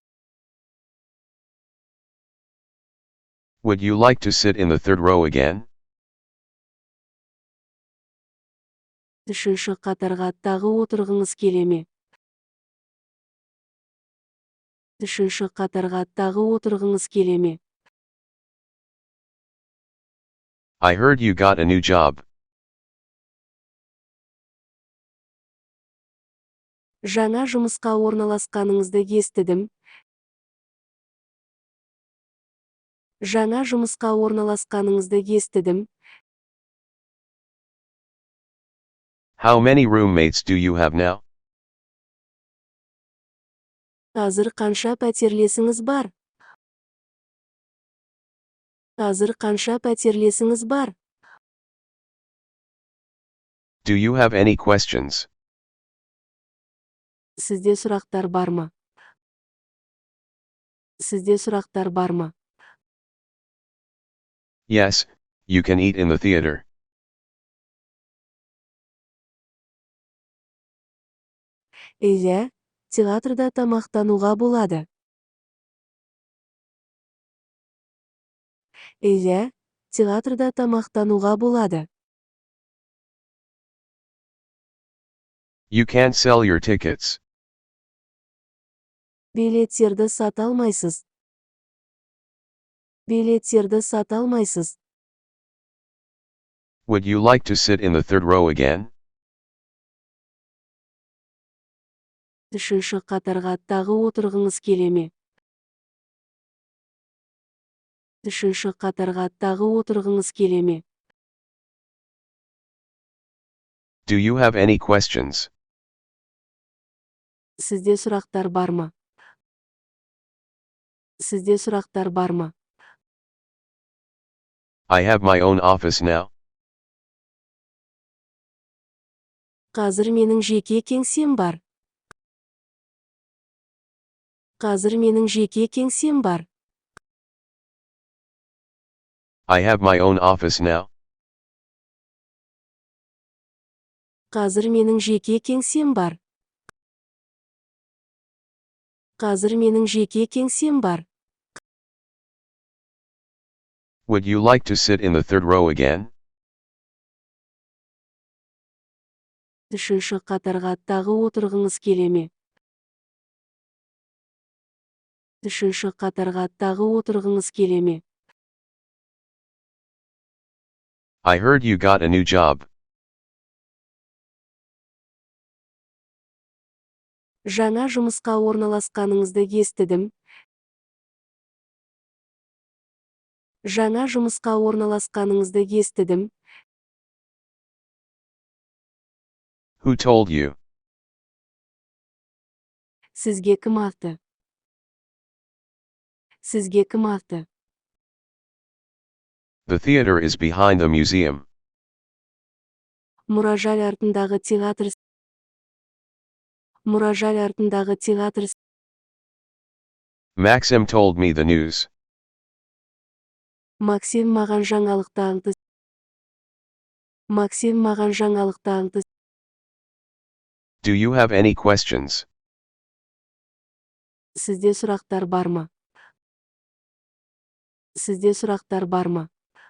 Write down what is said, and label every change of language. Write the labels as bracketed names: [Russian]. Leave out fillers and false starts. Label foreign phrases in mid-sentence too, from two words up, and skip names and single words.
[English] Would you like to sit in the third row again? [Kazakh] Үшінші қатарға тағы отырғыңыз келе ме? Үшінші қатарға тағы отырғыңыз келе ме? [English] I heard you got a new job. [Kazakh] Жаңа жұмысқа орналасқаныңызды естідім. Жаңа жұмысқа орналасқаныңызды естідім. [English] How many roommates do you have now? [Kazakh] Қазір қанша пәтерлесіңіз бар? Қазір қанша пәтерлесіңіз бар? [English] Do you have any questions? [Kazakh] Сізде сұрақтар бар ма? Сізде сұрақтар бар ма? [English] Yes, you can eat in the theater. [Kazakh] Иә, театрда тамақтануға болады. Иә, театрда тамақтануға болады. [English] You can't sell your tickets. [Kazakh] Билеттерді сата алмайсыз. Билеттерді сата алмайсыз. [English] Would you like to sit in the third row again? [Kazakh] Үшінші қатарға тағы отырғыңыз келе ме? Үшінші қатарға тағы отырғыңыз келе ме? [English] Do you have any questions? [Kazakh] Сізде сұрақтар бар ма? Сізде сұрақтар бар ма? [English] I have my own office now. [Kazakh] Қазір менің жеке кеңсем бар. Қазір менің жеке кеңсем бар. [English] I have my own office now. [Kazakh] Қазір менің жеке кеңсем бар. Қазір менің жеке кеңсем бар. [English] Would you like to sit in the third row again? [Kazakh] Үшінші қатарға тағы отырғыңыз келе ме? Үшінші қатарға тағы отырғыңыз келе ме? [English] I heard you got a new job. [Kazakh] Жаңа жұмысқа орналасқаныңызды естідім. Жаңа жұмысқа орналасқаныңызды естідім. [English] Who told you? [Kazakh] Сізге кім айтты? Сізге кім айтты? [English] The theater is behind the museum. [Kazakh] Мұражай артындағы театр. Мұражай артындағы театр. [English] Maxim told me the news. [Kazakh] Максим маған жаңалықты аңды. Максим маған жаңалықты аңды. [English] Do you have any questions? [Kazakh] Сізде сұрақтар бар ма? Сізде сұрақтар бар ма?